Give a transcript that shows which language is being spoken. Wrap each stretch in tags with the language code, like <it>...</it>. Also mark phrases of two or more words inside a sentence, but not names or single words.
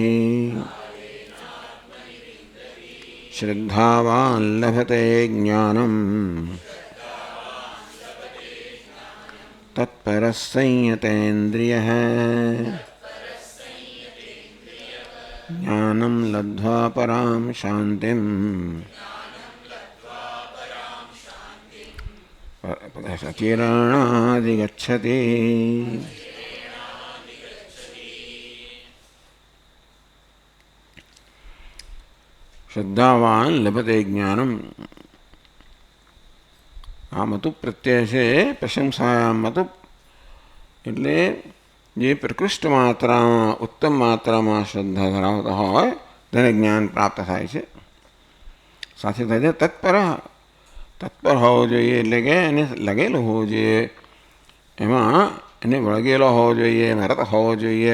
<sa>श्रद्धावान् लभते ज्ञानं तत्परः संयतेन्द्रियः ज्ञानं लब्ध्वा परां शान्तिं चिराणाधिगच्छति। श्रद्धावान लभते ज्ञानम।</sa> <gu>આ મતું પ્રત્યય છે પ્રશંસાયા મતું એટલે જે પ્રકૃષ્ટ માત્રામાં ઉત્તમ માત્રામાં શ્રદ્ધા ધરાવતા હોય તેને જ્ઞાન પ્રાપ્ત થાય છે. સાથે સાથે તત્પર હોવો જોઈએ એટલે કે એને લગેલો હોવો જોઈએ, એમાં એને વળગેલો હોવો જોઈએ, મરત હોવો જોઈએ.</gu>